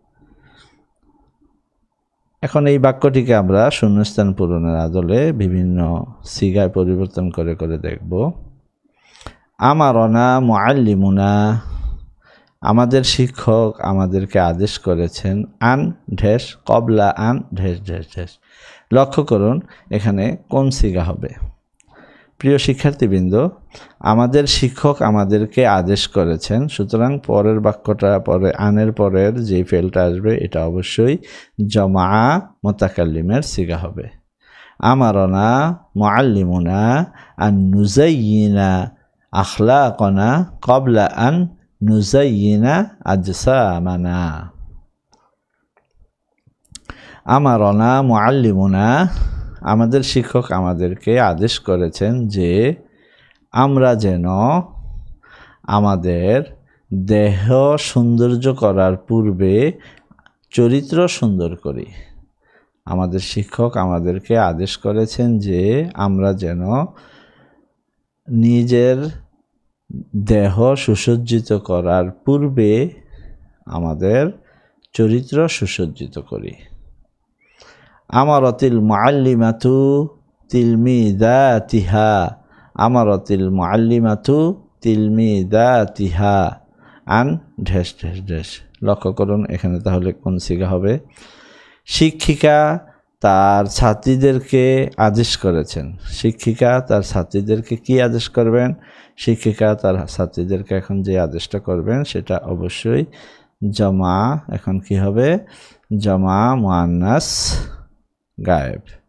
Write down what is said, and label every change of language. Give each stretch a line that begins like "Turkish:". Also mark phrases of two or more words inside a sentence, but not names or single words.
Bangla: এখন এই বাক্যটিকে আমরা শূন্যস্থান পূরণের আদলে বিভিন্ন সিগায় পরিবর্তন করে করে দেখব।
Arabic: أمرنا معلمنا,
Bangla: আমাদের শিক্ষক আমাদেরকে আদেশ করেছেন, আন ঢেস ক্বাবলা আন ঢেস ঢেস ঢেস। লক্ষ্য করুন এখানে কোন সিগা হবে। প্রিয় শিক্ষার্থীবৃন্দ, আমাদের শিক্ষক আমাদেরকে আদেশ করেছেন, সুতরাং পরের বাক্যটা পরে আনের পরের যে ফেলটা আসবে এটা অবশ্যই জমা মুতাকাল্লিমের সিগা হবে।
Arabic: أمرنا معلمنا أن نزين أخلاقنا قبل أن نزين أجسامنا. أمرنا معلمنا,
Bangla: আমাদের শিক্ষক আমাদেরকে আদেশ করেছেন যে আমরা যেন আমাদের দেহ সৌন্দর্য করার পূর্বে চরিত্র সুন্দর করি। আমাদের শিক্ষক আমাদেরকে আদেশ করেছেন যে আমরা যেন নিজের দেহ সুসজ্জিত করার পূর্বে আমাদের চরিত্র সুসজ্জিত করি।
Arabic: أمرت المعلمة تلميذاتها، أمرت المعلمة تلميذاتها أن ঢেস ঢেস ঢেস।
Bangla: লক্ষ্য করুন এখানে তাহলে কোন সিগা হবে। শিক্ষিকা তার ছাত্রীদেরকে আদেশ করেছেন, শিক্ষিকা তার ছাত্রীদেরকে কি আদেশ করবেন। শিক্ষিকা তার ছাত্রীদেরকে এখন যে আদেশটা করবেন সেটা অবশ্যই জমা, এখন কি হবে জমা মুআন্নাস গায়েব।